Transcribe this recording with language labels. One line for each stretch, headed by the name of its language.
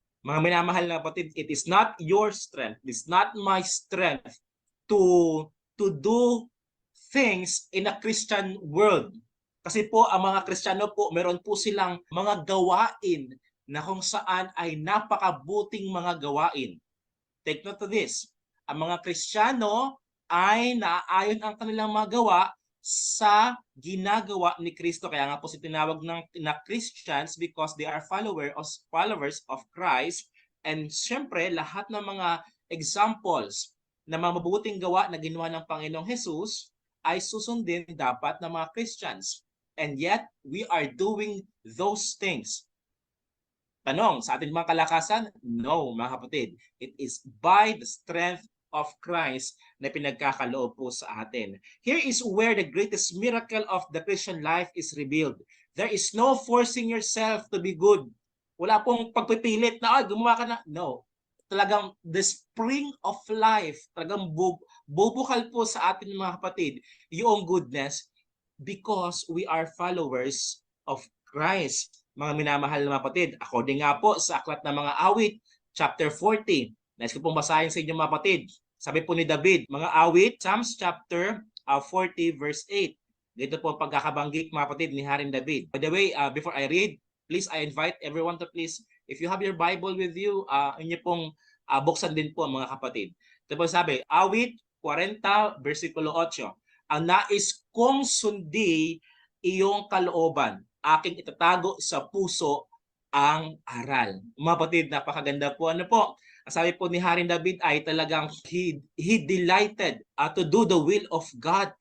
Filipino: Mga minamahal na kapatid,
English: it is not your strength, it is not my strength to do things in a Christian world.
Filipino: Kasi po ang mga Kristiyano po, meron po silang mga gawain na kung saan ay napakabuting mga gawain.
English: Take note of this.
Filipino: Ang mga Kristiyano ay naaayon ang kanilang mga gawa sa ginagawa ni Kristo. Kaya nga po si tinawag na Christians
English: because they are followers of Christ.
Filipino: And syempre, lahat ng mga examples na mga mabuting gawa na ginawa ng Panginoong Jesus ay susundin dapat ng mga Christians.
English: And yet, we are doing those things.
Filipino: Tanong, sa ating mga kalakasan?
English: No, mga kapatid. It is by the strength of Christ
Filipino: na pinagkakaloob po sa atin.
English: Here is where the greatest miracle of the Christian life is revealed. There is no forcing yourself to be good.
Filipino: Wala pong pagpipilit na, gumawa ka na. No. Talagang
English: the spring of life,
Filipino: talagang bubukal po sa atin, mga kapatid, yung goodness
English: because we are followers of Christ.
Filipino: Mga minamahal na mga kapatid, according nga po sa aklat ng mga awit, chapter 40. Nais ko pong basahin sa inyo, mga kapatid. Sabi po ni David, mga awit, Psalms chapter 40 verse 8. Dito po pagkakabanggit, mga kapatid, ni Haring David.
English: By the way, before I read, please, I invite everyone to please, if you have your Bible with you,
Filipino: inyo pong buksan din po, mga kapatid. Ito po sabi, awit 40 versikulo 8. Ang nais kong sundi iyong kalooban, aking itatago sa puso ang aral. Mga kapatid, napakaganda po. Ano po? Sabi po ni Haring David ay talagang
English: he delighted to do the will of God.